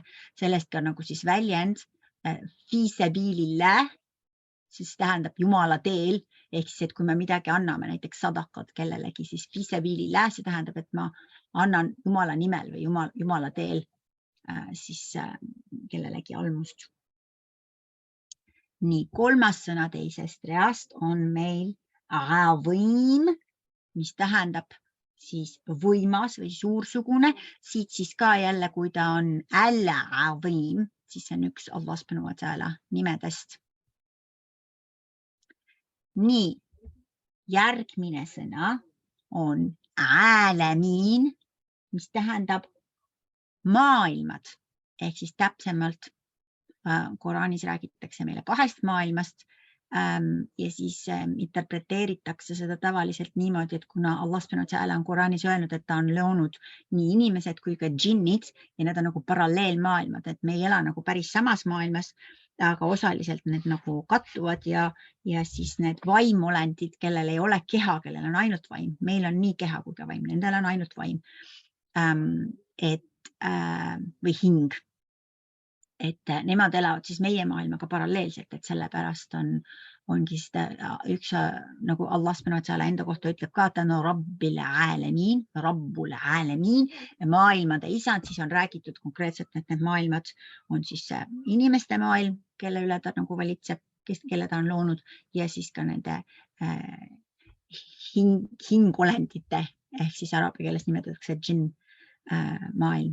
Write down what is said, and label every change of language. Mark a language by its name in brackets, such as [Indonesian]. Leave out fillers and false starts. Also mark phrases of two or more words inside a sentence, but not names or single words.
[Estonian] Sellest ka nagu siis väljend [Arabic] في سبيل الله, [Estonian] siis tähendab Jumala teel, ehk siis, et kui me midagi anname, näiteks sadakat kellelegi, siis [Arabic] في سبيل الله, [Estonian] see tähendab, et ma annan Jumala nimel või Jumala teel siis kellelegi almust. Nii, kolmas sõna teisest reast on meil azim, mis tähendab siis võimas või suursugune. Siit siis ka jälle, kui ta on al-azim, siis see on üks [Arabic] الله سبحانه وتعالى [Estonian] nimedest. Nii, järgmine sõna on aalamiin, mis tähendab maailmad, ehk siis täpsemalt Koraanis räägitakse meile kahest maailmast ja siis interpreteeritakse seda tavaliselt niimoodi, et kuna [Arabic] الله سبحانه وتعالى [Estonian] on Koraanis öelnud, et ta on loonud nii inimesed kui ka džinnid ja need on nagu paralleelmaailmad, et me ei ela nagu päris samas maailmas, aga osaliselt need nagu kattuvad ja siis need vaimolendid, kellel ei ole keha, kellel on ainult vaim, meil on nii keha kui ka vaim, nendel on ainult vaim või hing. Et nemad elavad siis meie maailmaga paralleelselt, et sellepärast ongi üks, nagu [Arabic] الله سبحانه وتعالى [Estonian] enda kohta ütleb ka, et on [Arabic] رب العالمين, [Estonian] maailmade isand, siis on räägitud konkreetselt, et need maailmad on siis inimeste maailm, kelle üle ta nagu valitseb, kelle ta on loonud ja siis ka nende hingolendite ehk siis araabia keeles nimetatakse džinn maailm.